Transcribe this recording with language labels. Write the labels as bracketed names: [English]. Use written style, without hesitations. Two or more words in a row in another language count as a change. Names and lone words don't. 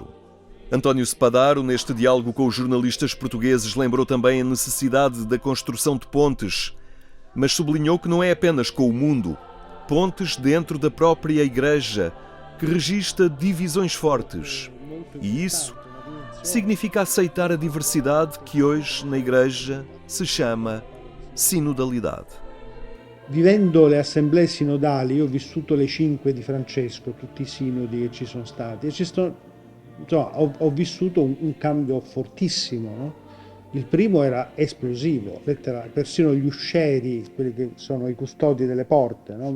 [Portuguese] António Spadaro, neste diálogo com os jornalistas portugueses, lembrou também a necessidade da construção de pontes, mas sublinhou que não é apenas com o mundo, pontes dentro da própria Igreja, que registra divisões fortes. E isso significa aceitar a diversidade que hoje na Igreja se chama sinodalidade. [Italian] Vivendo le assemblee sinodali, io ho vissuto le 5 di Francesco, tutti i sinodi che ci sono stati, e ho vissuto un cambio fortissimo, no? Il primo era esplosivo, persino gli uscieri, quelli che sono i custodi delle porte, no?